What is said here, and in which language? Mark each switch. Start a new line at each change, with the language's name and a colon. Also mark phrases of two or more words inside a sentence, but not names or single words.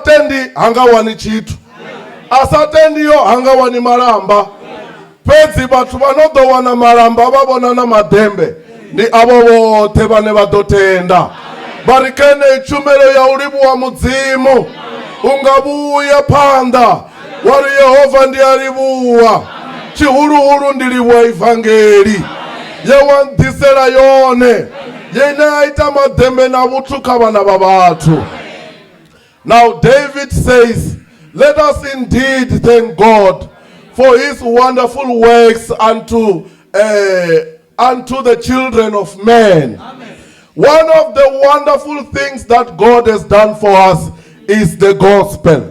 Venda: tendi hanga wani tshithu a sa tendiyo hanga wani malamba fhedzi vhathu vha no ḓo wana malamba vha vhona na madembe ndi avho vhoṱhe vhane vha ḓo tenda bari kene tshumelo ya u livhuwa mudzimu unga vhuya phanḓa wari Yehova ndi a livhuwa tshihuluhulu ndi livhuwa ivangeli ye wa nḓisela yone yene a ita madembe na vhuthu kha vhana vha vhathu.
English: Now David says, let us indeed thank God for his wonderful works unto the children of men. Amen. One of the wonderful things that God has done for us is the gospel.